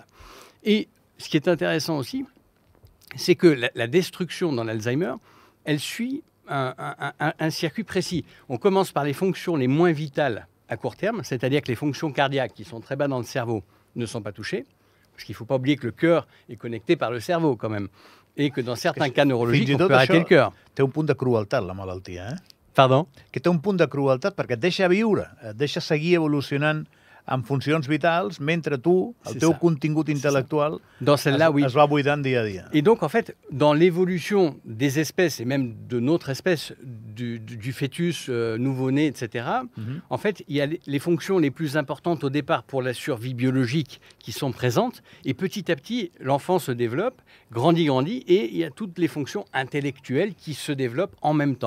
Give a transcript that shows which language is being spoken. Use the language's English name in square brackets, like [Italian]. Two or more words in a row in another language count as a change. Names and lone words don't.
[French] Et ce qui est intéressant aussi, c'est que la destruction dans l'Alzheimer, elle suit un circuit précis. On commence par les fonctions les moins vitales à court terme, c'est-à-dire que les fonctions cardiaques qui sont très bas dans le cerveau ne sont pas touchées, parce qu'il ne faut pas oublier que le cœur est connecté par le cerveau quand même, et que dans certains cas neurologiques, on peut arrêter le cœur. [Catalan] Té un punt de crueltat, la malaltia, [French] Pardon ? [Catalan] Que té un punt de crueltat perquè et deixa viure, et deixa seguir evolucionant en funcions vitals, mentre tu, el teu contingut intel·lectual, es va buidant dia a dia. [French] Et donc, en fait, dans l'évolution des espèces, et même de notre espèce, du fœtus nouveau-né, etc. En fait, il y a les fonctions les plus importantes au départ pour la survie biologique qui sont présentes. Et petit à petit, l'enfant se développe, grandit, et il y a toutes les fonctions intellectuelles qui se développent en même temps.